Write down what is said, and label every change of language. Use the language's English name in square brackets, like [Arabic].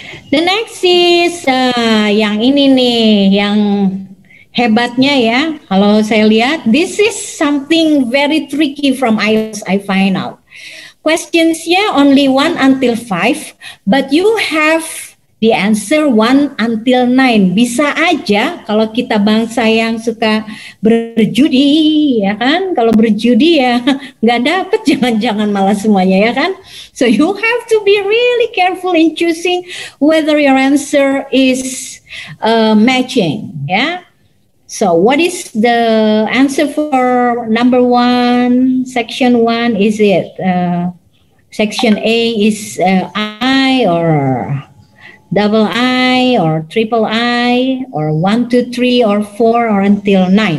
[English] The next is [Indonesian] yang ini nih, yang hebatnya ya. Kalau saya lihat, [English] this is something very tricky from IELTS I find out. Questions-nya only 1 until 5, but you have the answer 1 until 9. [Indonesian] Bisa aja kalau kita bangsa yang suka berjudi, ya kan? Kalau berjudi ya nggak dapet, jangan-jangan malah semuanya ya kan? [English] So you have to be really careful in choosing whether your answer is matching, ya. So what is the answer for number 1, section 1? Is it section A is I or double I or triple I or 1, 2, 3 or 4 or until 9?